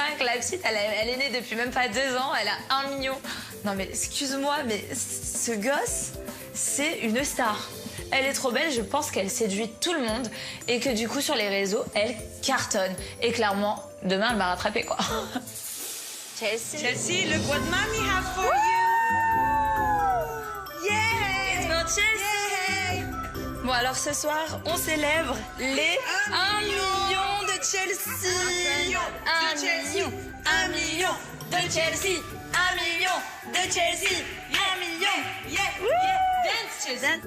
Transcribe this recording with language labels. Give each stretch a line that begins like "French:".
French: La petite, elle est née depuis même pas 2 ans. Elle a 1 million. Non, mais excuse-moi, mais ce gosse, c'est une star. Elle est trop belle, je pense qu'elle séduit tout le monde et que du coup, sur les réseaux, elle cartonne. Et clairement, demain, elle m'a rattrapée, quoi. Chelsea.
English: Chelsea, look what mommy have for you. Yeah! It's for Chelsea.
French: Bon, alors ce soir, on célèbre les 1 million de Chelsea. 1 million. 1 million de Chelsea. 1 million de Chelsea. 1 million.
English: Yeah, yeah. Dance, Chelsea.